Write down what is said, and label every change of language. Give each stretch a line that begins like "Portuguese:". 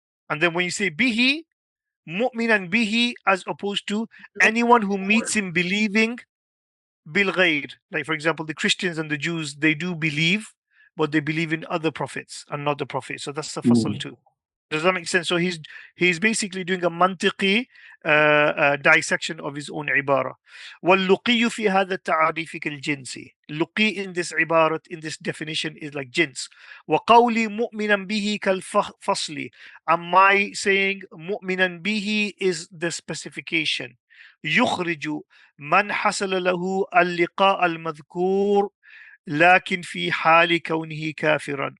English: And then when you say bihi, mu'minan bihi, as opposed to anyone who meets him believing bil ghair. Like for example, the Christians and the Jews, they do believe, but they believe in other prophets and not the prophet. So that's the fasal too. Does that make sense? So he's basically doing a mantiqi dissection of his own ibara.
Arabic: واللقي في هذا التعريف كالجنسي.
English: Luqi in this ibarat, in this definition, is like jins.
Arabic: وقولي مؤمنا به كالفصل.
English: And my saying
Arabic: مؤمنا به
English: is the specification.
Arabic: يخرج من حصل له اللقاء المذكور لكن في حال كونه كافرا.